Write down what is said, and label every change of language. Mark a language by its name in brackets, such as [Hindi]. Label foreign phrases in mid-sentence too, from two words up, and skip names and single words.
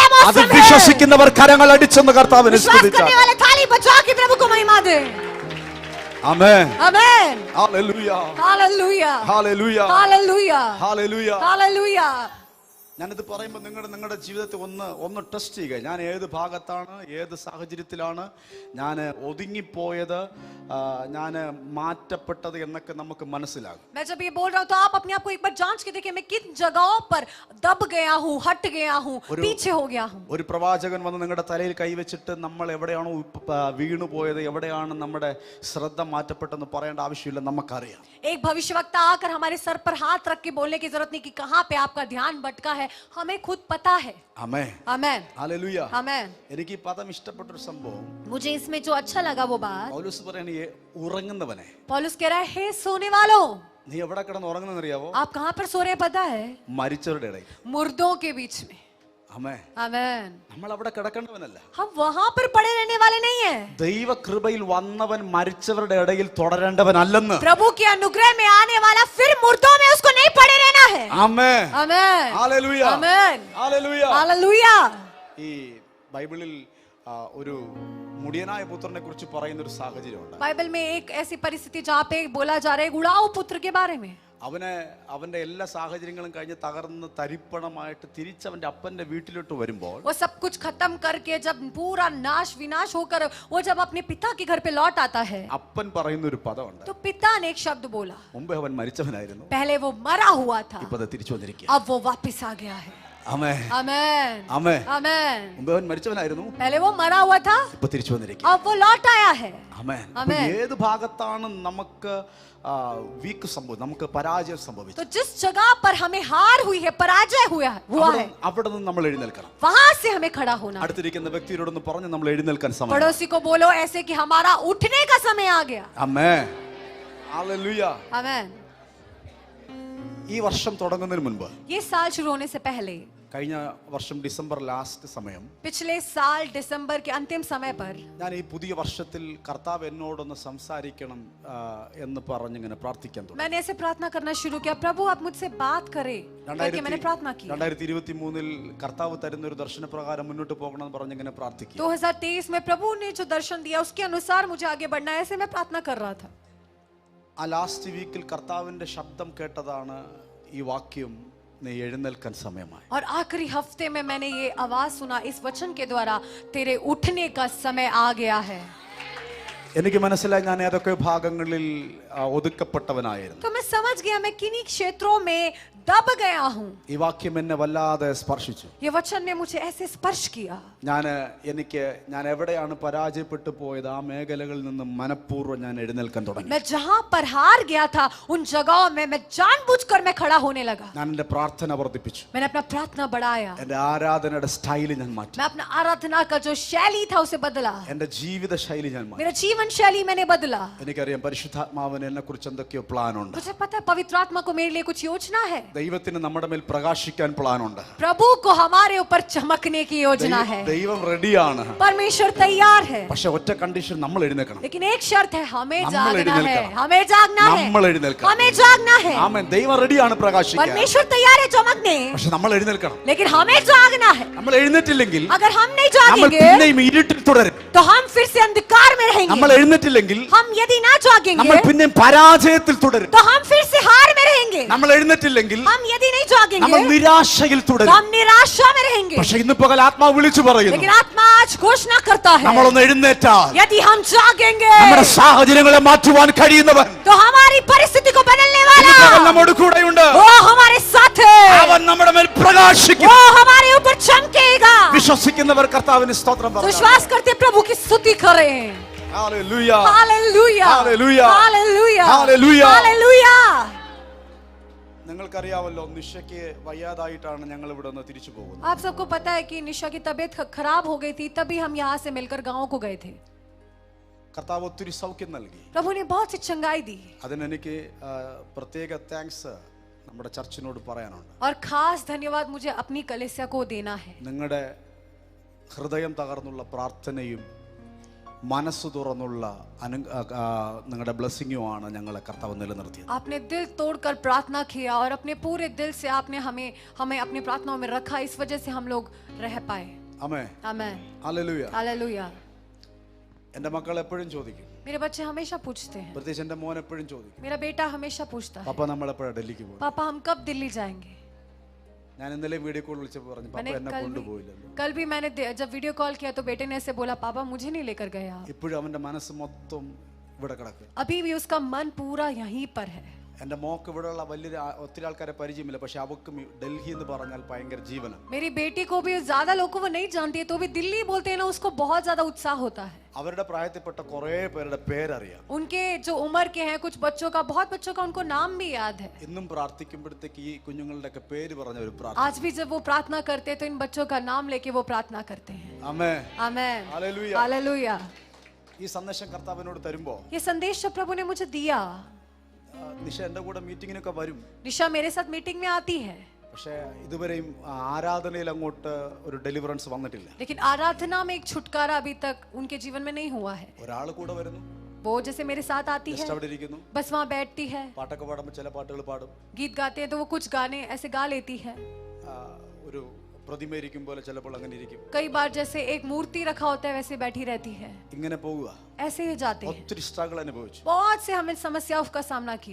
[Malayalam] അത് [Hindi] मौसम है. [Malayalam] വിശ്വസിക്കുന്നവർ കരങ്ങൾ അടിച്ചെന്ന് കർത്താവിനെ [Hindi] विश्वास [Malayalam] സ്തുതിക്കാം. [Hindi] करने वाले थाली बजा के प्रभु को महिमा दे. [Malayalam] ആമേൻ. [Hindi] आमीन. [Malayalam] ഹല്ലേലൂയ. [Hindi] हालेलुया. [Malayalam] ഹല്ലേലൂയ. [Hindi] हालेलुया. [Malayalam] ഹല്ലേലൂയ. [Hindi] हालेलुया. [Malayalam] ഞാനിത് പറയുമ്പോൾ നിങ്ങളുടെ ജീവിതത്തെ ഒന്ന് ടെസ്റ്റ് ചെയ്യുക. ഞാൻ ഏത് ഭാഗത്താണ്, ഏത് സാഹചര്യത്തിലാണ് ഞാൻ ഒതുങ്ങിപ്പോയത്, ഞാൻ മാറ്റപ്പെട്ടത് എന്നൊക്കെ നമുക്ക് മനസ്സിലാകും. [Hindi] मैं जब ये बोल रहा हूँ तो आप अपने आप को एक बार जांच के देखिए, मैं किन जगहों पर दब गया हूँ, हट गया हूँ, पीछे हो गया हूँ. [Malayalam] ഒരു പ്രവാചകൻ വന്ന് നിങ്ങളുടെ തലയിൽ കൈവച്ചിട്ട് നമ്മൾ എവിടെയാണോ വീണു പോയത്, എവിടെയാണ് നമ്മുടെ ശ്രദ്ധ മാറ്റപ്പെട്ടെന്ന് പറയേണ്ട ആവശ്യമില്ല, നമുക്കറിയാം. [Hindi] एक भविष्यवक्ता आकर हमारे सर पर हाथ रख के बोलने की जरूरत नहीं कि कहाँ पे आपका ध्यान भटका है, हमें खुद पता है. [Malayalam] ആമേൻ. [Hindi] आमीन. [Malayalam] ഹല്ലേലൂയ. [Hindi] आमीन. [Malayalam] എനിക്ക് ഈ പദം ഇഷ്ടപ്പെട്ട ഒരു സംഭവം, [Hindi] मुझे इसमें जो अच्छा लगा वो बात, [Malayalam] പൗലോസ് പറയാണ്, ഉറങ്ങുന്നവനെ. [Hindi] पौलुस कह रहा है, हे सोने वालों. [Malayalam] നീ എവിടെ കിടന്ന് ഉറങ്ങുന്നറിയാവോ? [Hindi] आप कहाँ पर सो रहे हैं पता है? [Malayalam] മരിച്ചവരുടെ ഇടയിൽ. [Hindi] मुर्दों के बीच में. [Malayalam] ആമേൻ. [Hindi] आमीन. [Malayalam] നമ്മൾ അവിടെ കിടക്കേണ്ടവനല്ല. [Hindi] हम वहां पर पड़े रहने वाले नहीं है. [Malayalam] ദൈവകൃപയിൽ വന്നവൻ മരിച്ചവരുടെ ഇടയിൽ തുടരേണ്ടവനല്ലെന്ന്. [Hindi] प्रभु के अनुग्रह में आने वाला फिर मुर्दों में उसको नहीं पड़े रहना है. [Malayalam] ആമേൻ. [Hindi] आमीन. [Malayalam] ഹല്ലേലൂയ. [Hindi] आमीन. [Malayalam] ഹല്ലേലൂയ. [Hindi] हालेलुया. [Malayalam] ഈ ബൈബിളിൽ ഒരു മുടിയനായ പുത്രനെ കുറിച്ച് പറയുന്ന ഒരു സാഹചര്യമുണ്ട്. [Hindi] बाइबल में एक ऐसी परिस्थिति जहाँ पे बोला जा रहा है उड़ाऊ पुत्र के बारे में. [Malayalam] അവന്റെ എല്ലാ സാഹചര്യങ്ങളും കഴിഞ്ഞ് തകർന്ന് തരിപ്പണമായിട്ട് തിരിച്ചവന്റെ അപ്പന്റെ വീട്ടിലോട്ട് വരുമ്പോൾ, [Hindi] वो सब कुछ खत्म करके जब पूरा नाश विनाश होकर वो जब अपने पिता के घर पे लौट आता है, [Malayalam] അപ്പൻ പറയുന്ന ഒരു പദമുണ്ട്. [Hindi] तो पिता ने एक शब्द बोला. [Malayalam] മുമ്പേ അവൻ മരിച്ചവനായിരുന്നു, [Hindi] पहले वो मरा हुआ था, [Malayalam] ഇപ്പോ തിരിച്ചു വന്നിരിക്കുക. [Hindi] अब वो वापस आ गया है. [Malayalam] ആമേൻ [Hindi] आमेन [Malayalam] ആമേൻ [Hindi] आमेन। [Malayalam] മുമ്പ് അവൻ മരിച്ചവനായിരുന്നു, [Hindi] पहले वो मरा हुआ था, [Malayalam] ഇപ്പൊ തിരിച്ചു വന്നിരിക്കും. [Hindi] अब वो लौट आया है। [Malayalam] ആമേൻ. ആമേൻ. അപ്പോൾ ഏത് ഭാഗത്താണ് നമുക്ക് വീക്ക് സംഭവിച്ചത്, നമുക്ക് പരാജയം സംഭവിച്ചത്, [Hindi] तो जिस जगह पर हमें हार हुई है, पराजय हुआ है, [Malayalam] അവിടെ നിന്ന് നമ്മൾ എഴുന്നേൽക്കണം. [Hindi] वहां से हमें खड़ा होना। [Malayalam] അടുത്തിരിക്കുന്ന വ്യക്തിയോടൊന്ന് പറഞ്ഞ് നമ്മൾ എഴുന്നേൽക്കാൻ സമയം. [Hindi] पड़ोसी को बोलो ऐसे कि हमारा उठने का समय आ गया। [Malayalam] ആമേൻ ഹല്ലേലൂയ. [Hindi] आमेन। [Malayalam] ഈ വർഷം തുടങ്ങുന്നതിന് മുൻപ്, [Hindi] ये साल शुरू होने से पहले, [Malayalam] കഴിഞ്ഞ വർഷം ഡിസംബർ ലാസ്റ്റ് സമയം, [Hindi] पिछले साल दिसंबर के अंतिम समय पर, [Malayalam] ഞാൻ ഈ പുതിയ വർഷത്തിൽ കർത്താവ് എന്നോടൊന്ന് സംസാരിക്കണം എന്ന് പറഞ്ഞിങ്ങനെ പ്രാർത്ഥിക്കാൻ തുടങ്ങി. [Hindi] मैंने ऐसे प्रार्थना करना शुरू किया, प्रभु आप मुझसे बात करें, करके मैंने प्रार्थना की। [Malayalam] 2023 കർത്താവ് തരുന്ന ഒരു ദർശനപ്രകാരം മുന്നോട്ട് പോകണം എന്ന് പറഞ്ഞിങ്ങനെ പ്രാർത്ഥിക്കും. [Hindi] 2023 में प्रभु ने जो दर्शन दिया उसके अनुसार मुझे आगे बढ़ना है, ऐसे मैं प्रार्थना कर रहा था। [Malayalam] ആ [English] last week [Malayalam] കർത്താവിന്റെ ശബ്ദം കേട്ടതാണ് ഈ വാക്യം, നീ എഴുന്നേൽക്കാൻ സമയമായി. [Hindi] और आखिरी हफ्ते में मैंने ये आवाज सुना इस वचन के द्वारा, तेरे उठने का समय आ गया है। [Malayalam] എനിക്ക് മനസ്സിലായി ഞാൻ ഏതൊക്കെ ഭാഗങ്ങളിൽ ഒതുക്കപ്പെട്ടവനായിരുന്നു. [Hindi] तो मैं समझ गया मैं किन्हीं क्षेत्रों में दब गया हूँ। [Malayalam] ഈ വാക്യം എന്നെ വല്ലാതെ സ്പർശിച്ചു. [Hindi] ये वचन ने मुझे ऐसे स्पर्श किया। [Malayalam] ഞാൻ എവിടെയാണ് പരാജയപ്പെട്ടു പോയത്, ആ മേഖലകളിൽ നിന്ന് മനഃപൂർവ്വം ഞാൻ എഴുന്നേൽക്കാൻ തുടങ്ങി. [Hindi] मैं जहाँ पर हार गया था उन जगहों में मैं जानबूझकर मैं खड़ा होने लगा। [Malayalam] ഞാൻ എന്റെ പ്രാർത്ഥന വർദ്ധിപ്പിച്ചു. [Hindi] मैंने अपना प्रार्थना बढ़ाया। [Malayalam] എന്റെ ആരാധനയുടെ സ്റ്റൈൽ ഞാൻ മാറ്റി. [Hindi] मैं अपना आराधना का जो शैली था उसे बदला। [Malayalam] എന്റെ ജീവിത ശൈലി ഞാൻ മാറ്റി. [Hindi] मेरा जीवन शैली मैंने बदला। [Malayalam] എനിക്കറിയാം പരിശുദ്ധാത്മാവിന് എന്നെ കുറിച്ച് എന്തൊക്കെയോ പ്ലാൻ ഉണ്ട്. [Hindi] मुझे पता है पवित्र आत्मा को मेरे लिए कुछ योजना है। [Malayalam] ദൈവത്തിന് നമ്മുടെ മേൽ പ്രകാശിക്കാൻ പ്ലാൻ ഉണ്ട്. [Hindi] प्रभु को हमारे ऊपर चमकने की योजना है। [Malayalam] ദൈവം റെഡിയാണ്. [Hindi] परमेश्वर तैयार है। [Malayalam] പക്ഷെ ഒറ്റ കണ്ടീഷൻ, നമ്മൾ എഴുന്നേൽക്കണം. [Hindi] लेकिन एक शर्त है, हमें [Malayalam] നമ്മൾ [Hindi] जागना है। [Malayalam] എഴുന്നേൽക്കണം. [Hindi] हमें जागना है। [Malayalam] നമ്മൾ എഴുന്നേൽക്കണം. [Hindi] हमें जागना है। [Malayalam] ആമേൻ. ദൈവം റെഡിയാണ് പ്രകാശിക്കാൻ. [Hindi] परमेश्वर तैयार है चमकने। [Malayalam] പക്ഷെ നമ്മൾ എഴുന്നേൽക്കണം. [Hindi] लेकिन हमें जागना है। [Malayalam] നമ്മൾ എഴുന്നേറ്റില്ലെങ്കിൽ [Hindi] अगर हम नहीं [Malayalam] നമ്മൾ [Hindi] जागेंगे [Malayalam] പിന്നെയും ഇരുട്ടിൽ തുടരും. [Hindi] तो हम फिर से अंधकार में रहेंगे। [Malayalam] നമ്മൾ എഴുന്നേറ്റില്ലെങ്കിൽ [Hindi] हम यदि ना जागेंगे [Malayalam] നമ്മൾ പിന്നെയും പരാജയത്തിൽ തുടരും. [Hindi] तो हम फिर से हार में रहेंगे। [Malayalam] നമ്മൾ എഴുന്നേറ്റില്ലെങ്കിൽ [Hindi] हम यदि नहीं जागेंगे [Malayalam] നമ്മൾ നിരാശയിൽ [Hindi] तो [Malayalam] തുടരും. [Hindi] हम निराशा में रहेंगे। [Malayalam] പക്ഷെ ഇന്ന് പകൽ ആത്മാവ് വിളിച്ചു പറയുന്നു, [Hindi] लेकिन आत्मा आज घोषणा करता है, [Malayalam] നമ്മളൊന്ന് എഴുന്നേറ്റാൽ [Hindi] यदि हम जागेंगे [Malayalam] നമ്മുടെ സാഹചര്യങ്ങളെ മാറ്റുവാൻ കഴിയുന്നവൻ [Hindi] तो हमारी परिस्थिति को बदलने [Malayalam] ഇന്ന് പകൽ [Hindi] वाला [Malayalam] നമ്മോട് കൂടെയുണ്ട്. [Hindi] वो हमारे साथ है। [Malayalam] അവൻ നമ്മുടെ മേൽ പ്രകാശിക്കും. [Hindi] वो हमारे ऊपर चमकेगा। [Malayalam] വിശ്വസിക്കുന്നവർ കർത്താവിന് സ്തോത്രം [Hindi] तो [Malayalam] പറഞ്ഞു. [Hindi] विश्वास करते प्रभु की स्तुति करें। [Malayalam] ഹല്ലേലൂയ. [Hindi] हालेलुया हालेलुया. हालेलुया हालेलुया. हालेलुया। [Malayalam] നിങ്ങൾക്കറിയാവല്ലോ, നിഷയ്ക്ക് വയ്യാതായിട്ടാണ് ഞങ്ങൾ ഇവിടെ നിന്ന് തിരിച്ചു പോകുന്നത്. [Hindi] आप सबको पता है कि निशा की तबीयत खराब हो गई थी, तभी हम यहाँ से मिलकर गांव को गए थे। [Malayalam] കർത്താവ് ഒത്തിരി സൗഖ്യം നൽകി. [Hindi] प्रभु ने बहुत सी चंगाई दी [Malayalam] അതിനെനിക്ക് പ്രത്യേക താങ്ക്സ് നമ്മുടെ ചർച്ചിനോട് പറയാനുണ്ട്. [Hindi] और खास धन्यवाद मुझे अपनी कलीसिया को देना है। [Malayalam] നിങ്ങളുടെ ഹൃദയം തകർന്നുള്ള പ്രാർത്ഥനയും മനസ്സ് തുറന്നുള്ള നിങ്ങളുടെ ബ്ലെസ്സിങ്ങുമാണ് ഞങ്ങളെ കർത്താവ് നിലനിർത്തിയത്. [Hindi] आपने दिल तोड़कर प्रार्थना किया और अपने पूरे दिल से आपने हमें अपनी प्रार्थनाओं में रखा, इस वजह से हम लोग रह पाए। [Malayalam] ആമേൻ. [Hindi] आमेन [Malayalam] ഹല്ലേലൂയ. [Hindi] हालेलुया। [Malayalam] എന്റെ മക്കൾ എപ്പോഴും ചോദിക്കും, [Hindi] मेरे बच्चे हमेशा पूछते हैं, [Malayalam] പ്രത്യേകിച്ച് എന്റെ മോൻ എപ്പോഴും ചോദിക്കും, [Hindi] मेरा बेटा हमेशा पूछता है, [Malayalam] പപ്പ നമ്മൾ എപ്പോഴാണ് ഡൽഹിക്ക് പോകും? [Hindi] पापा हम कब दिल्ली जाएंगे? [Malayalam] ഞാൻ ഇന്നലെ [English] video call [Malayalam] വിളിച്ചപ്പോൾ പറഞ്ഞു, പപ്പ എന്നെ കൊണ്ടുപോയില്ലല്ലോ. [Hindi] कल भी मैंने जब [English] video call [Hindi] किया तो बेटे ने ऐसे बोला, पापा मुझे नहीं लेकर गए आप। [Malayalam] ഇപ്പോഴും അവന്റെ മനസ്സ് മൊത്തം ഇവിടെ കിടക്കുക. [Hindi] अभी भी उसका मन पूरा यहीं पर है। [Malayalam] എന്റെ മോക്ക് ഇവിടെയുള്ള ഒത്തിരി ആൾക്കാരെ പരിചയമില്ല, പക്ഷെ അവക്കും ഡൽഹി എന്ന് പറഞ്ഞാൽ ഭയങ്കര ജീവനാണ്. [Hindi] मेरी बेटी को भी ज्यादा लोगों को वो नहीं जानती है, तो भी दिल्ली बोलते हैं ना, उसको बहुत ज्यादा उत्साह होता है। [Malayalam] അവരുടെ പ്രായത്തിൽപ്പെട്ട കുറെ പേരുടെ പേരറിയാം. [Hindi] उनके जो उम्र के हैं कुछ बच्चों का, बहुत बच्चों का उनको नाम भी याद है। [Malayalam] ഇന്നും പ്രാർത്ഥിക്കുമ്പോഴത്തേക്ക് ഈ കുഞ്ഞുങ്ങളുടെ ഒക്കെ പേര് പറഞ്ഞ ഒരു പ്രാർത്ഥന. [Hindi] आज भी जब वो प्रार्थना करते हैं तो इन बच्चों का नाम लेके वो प्रार्थना करते हैं। [Malayalam] ആമേൻ. [Hindi] आमेन [Malayalam] ഹല്ലേലൂയ. [Hindi] हालेलुया। [Malayalam] ഈ സന്ദേശം കർത്താവിനോട് തരുമ്പോ [Hindi] ये संदेश जब प्रभु ने मुझे दिया, [Malayalam] നിഷ എന്റെ കൂടെ മീറ്റിങ്ങിനൊക്കെ വരും, [Hindi] निशा मेरे साथ मीटिंग में आती है, [Malayalam] പക്ഷെ ഇതുവരെയും ആരാധനയിൽ അങ്ങോട്ട് ഒരു ഡെലിവറൻസ് വന്നിട്ടില്ല. [Hindi] लेकिन आराधना में एक छुटकारा अभी तक उनके जीवन में नहीं हुआ है। [Malayalam] ഒരാൾ കൂടെ വരുന്നു, [Hindi] वो जैसे मेरे साथ आती है, [Malayalam] ജസ്റ്റ് അവിടെ ഇരിക്കുന്നു, [Hindi] बस वहाँ बैठती है, [Malayalam] പാട്ടൊക്കെ പാടുമ്പോൾ ചില പാട്ടുകൾ പാടും, [Hindi] गीत गाते हैं तो वो कुछ गाने ऐसे गा लेती है। [Malayalam] ഒരു പ്രതിമ ഇരിക്കും പോലെ ചിലപ്പോൾ അങ്ങനെ ഇരിക്കും. [Hindi] कई बार जैसे एक मूर्ति रखा होता है वैसे बैठी रहती है, [Malayalam] ഇങ്ങനെ പോവുക. [Hindi] ऐसे ही जाते हैं। [Malayalam] ഒത്തിരി സ്ട്രഗിൾ അനുഭവിച്ചു. [Hindi] बहुत से हमें समस्याओं का सामना किया।